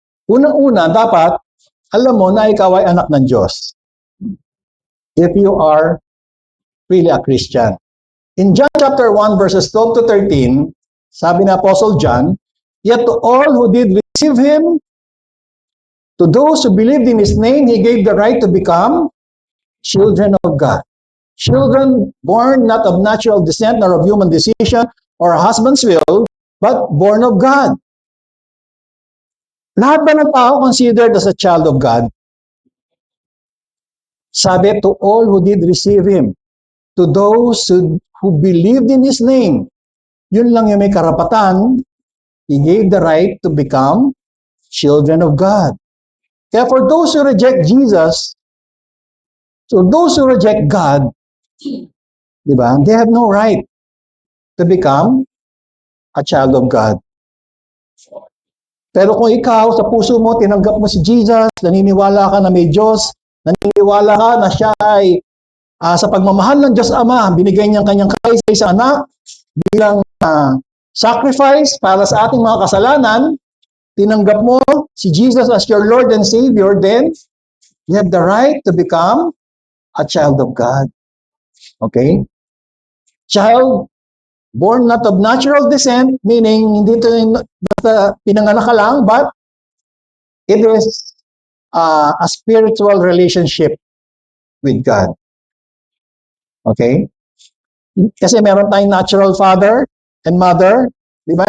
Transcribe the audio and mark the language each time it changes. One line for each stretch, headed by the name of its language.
Filipino: Unang-una, dapat, alam mo na ikaw ay anak ng Diyos.
English: If you are really a Christian. In John chapter 1, verses 12 to 13,
Filipino: sabi ni Apostle John,
English: yet to all who did receive Him, to those who believed in His name, He gave the right to become children of God. Children born not of natural descent, nor of human decision, or a husband's will, but born of God.
Filipino: Lahat ba ng tao
English: considered as a child of God? Sabi, to all who did receive Him, to those who believed in His name,
Filipino: yun lang yung may karapatan,
English: He gave the right to become children of God. Kaya for those who reject Jesus, so those who reject God, di ba, they have no right to become a child of God.
Filipino: Pero kung ikaw, sa puso mo, tinanggap mo si Jesus, naniniwala ka na may Diyos, naniniwala ka na siya ay sa pagmamahal ng Diyos Ama, binigay niyang kanyang kaisa sa anak bilang sacrifice para sa ating mga kasalanan, tinanggap mo si Jesus
English: as your Lord and Savior, then you have the right to become a child of God. Okay? Child born not of natural descent,
Filipino: meaning hindi ito basta pinanganak ka lang,
English: but it is a spiritual relationship with God.
Filipino: Okay? Kasi meron tayong natural father and mother, di ba?